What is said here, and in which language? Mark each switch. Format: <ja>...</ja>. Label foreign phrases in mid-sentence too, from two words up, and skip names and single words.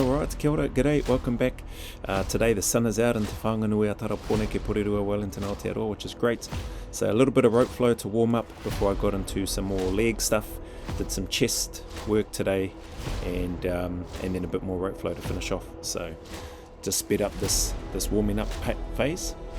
<mi>Kia ora,</mi> <en>g'day, welcome back. Today the sun is out in Te Whanganui a Tarapone ke Porirua, Wellington, Aotearoa, which is great. So a little bit of rope flow to warm up before I got into some more leg stuff. Did some chest work today and then a bit more rope flow to finish off. So just sped up this warming up phase.</en>